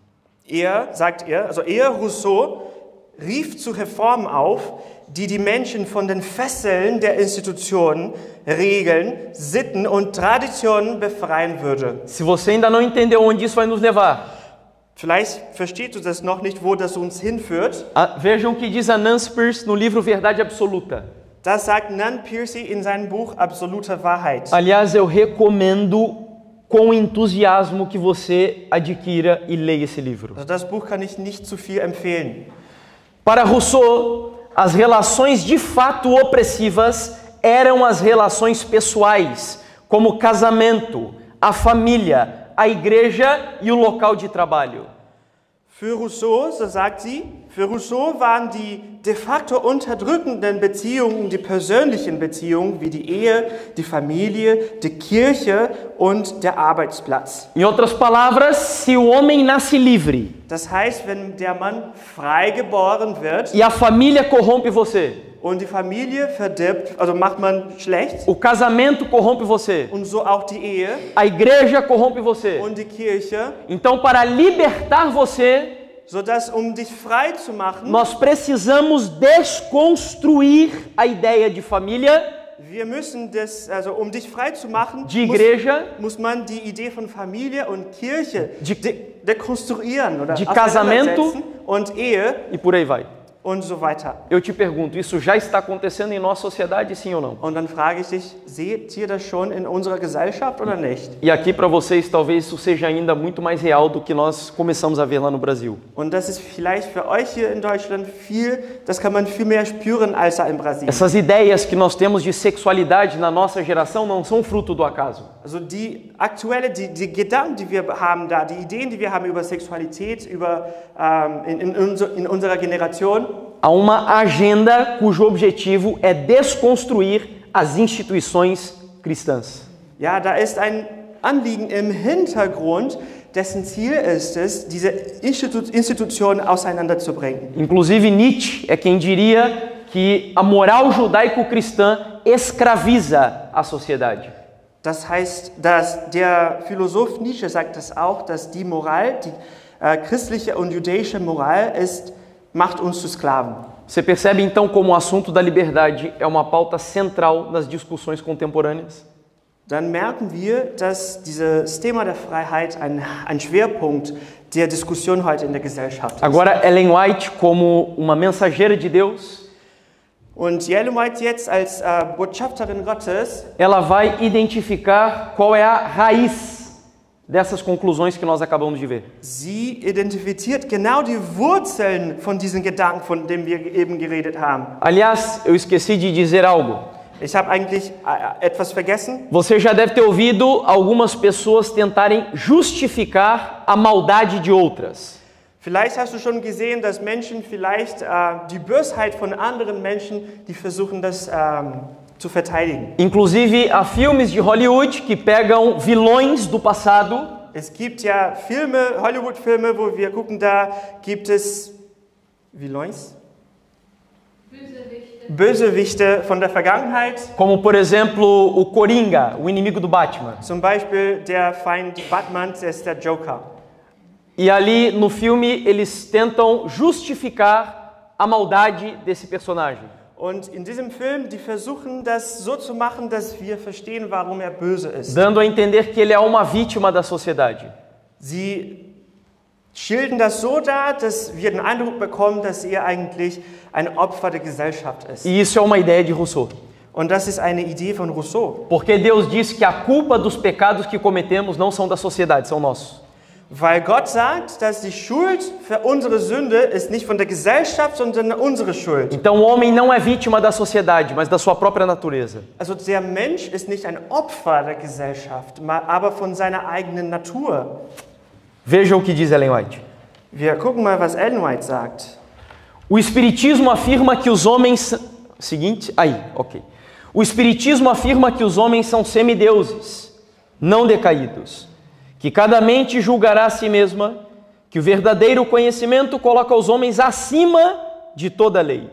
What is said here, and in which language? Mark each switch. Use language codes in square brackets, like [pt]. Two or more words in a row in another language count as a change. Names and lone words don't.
[de] Rousseau rief zu Reformen auf, die die Menschen von den Fesseln der Institutionen, Regeln, Sitten und Traditionen befreien würde. [pt] Se você ainda não entendeu onde isso vai nos levar, [de] Vielleicht verstehst du das noch nicht, wo das uns hinführt. [pt] vejam o que diz a Nancy Pierce no livro Verdade Absoluta. [de] Das sagt Nan Piercy in seinem Buch Absolute Wahrheit. [pt] Aliás, eu recomendo com entusiasmo que você adquira e leia esse livro. [de] Also das Buch kann ich nicht zu viel empfehlen. [pt] Para Rousseau, as relações de fato opressivas eram as relações pessoais, como o casamento, a família, a igreja e o local de trabalho. [de] Für Rousseau, so sagt sie, für Rousseau waren die de facto unterdrückenden Beziehungen die persönlichen Beziehungen wie die Ehe, die Familie, die Kirche und der Arbeitsplatz. [pt] Em outras palavras, se o homem nasce livre [de] Das heißt, wenn der Mann frei geboren wird [pt] e a família corrompe você, [de] und die Familie verdirbt, also macht man schlecht, [pt] o casamento corrompe você, [de] und so auch die Ehe [pt] a igreja corrompe você, [de] und die Kirche, [pt] então para libertar você, [de] sodass dich frei zu machen, [pt] nós precisamos desconstruir a ideia de família, [de] wir müssen dich frei zu machen, [pt] de igreja, [de] muss man die Idee von Familie und Kirche dekonstruieren oder [pt] de casamento [de] auseinandersetzen und Ehe [pt] e por aí vai. [de] und so weiter. [pt] Eu te pergunto, isso já está acontecendo em nossa sociedade, sim ou não? [de] Und dann frage ich dich, seht ihr das schon in unserer Gesellschaft oder nicht? [pt] E aqui para vocês talvez isso seja ainda muito mais real do que nós começamos a ver lá no Brasil. [de] Und das ist vielleicht für euch hier in Deutschland das kann man viel mehr spüren als da in Brasilien. [pt] Essas ideias que nós temos de sexualidade na nossa geração não são fruto do acaso. [de] Also die Gedanken, die wir haben da, die Ideen, die wir haben über Sexualität, in unserer Generation, [pt] Há uma agenda cujo objetivo é desconstruir as instituições cristãs. [de] ja, da ist ein Anliegen im Hintergrund, dessen Ziel ist es, diese Institutionen auseinanderzubringen. [pt] Inclusive Nietzsche é quem diria que a moral judaico-cristã escraviza a sociedade. [de] Das heißt, dass der Philosoph Nietzsche sagt das auch, dass die Moral, die christliche und jüdische Moral macht uns zu Sklaven. [pt] Você percebe então como o assunto da liberdade é uma pauta central nas discussões contemporâneas? [de] Dann merken wir, dass dieses Thema der Freiheit ein Schwerpunkt der Diskussion heute in der Gesellschaft ist. [pt] Agora, Ellen White, como uma mensageira de Deus, [de] Und Ellen White jetzt als Botschafterin Gottes, [pt] ela vai identificar qual é a raiz dessas conclusões que nós acabamos de ver. [de] sie identifiziert genau die Wurzeln von diesen Gedanken, von denen wir eben geredet haben. [pt] Aliás, eu esqueci de dizer algo. [de] Ich habe eigentlich etwas vergessen. [pt] Você já deve ter ouvido algumas pessoas tentarem justificar a maldade de outras. [de] Vielleicht hast du schon gesehen, dass Menschen vielleicht die Bösheit von anderen Menschen, die versuchen das zu verteidigen. [pt] Inclusive, há filmes de Hollywood que pegam vilões do passado [de] Es gibt ja Filme, Hollywood-Filme, wo wir gucken, da gibt es Vilões? Bösewichte von der Vergangenheit. [pt] como, por exemplo, o Coringa, o inimigo do Batman. [de] Zum Beispiel der Feind Batman, der ist der Joker. [pt] E ali no filme eles tentam justificar a maldade desse personagem. [de] Und in diesem Film, die versuchen das so zu machen, dass wir verstehen, warum er böse ist. [pt] Dando a entender que ele é uma vítima da sociedade. [de] Sie schildern das so dar, dass wir den Eindruck bekommen, dass er eigentlich ein Opfer der Gesellschaft ist. [pt] E isso é uma ideia de Rousseau. [de] Und das ist eine Idee von Rousseau. [pt] Porque Deus diz que a culpa dos pecados que cometemos não são da sociedade, são nossos. [de] Weil Gott sagt, dass die Schuld für unsere Sünde ist nicht von der Gesellschaft, sondern unsere Schuld. [pt] Então o homem não é vítima da sociedade, mas da sua própria natureza. [de] Also der Mensch ist nicht ein Opfer der Gesellschaft, aber von seiner eigenen Natur. [pt] Veja o que diz Ellen White. [de] Wir gucken mal, was Ellen White sagt. [pt] O Espiritismo afirma que os homens... Seguinte, aí, ok. O Espiritismo afirma que os homens são semideuses, não decaídos. Que cada mente julgará a si mesma, que o verdadeiro conhecimento coloca os homens acima de toda a lei.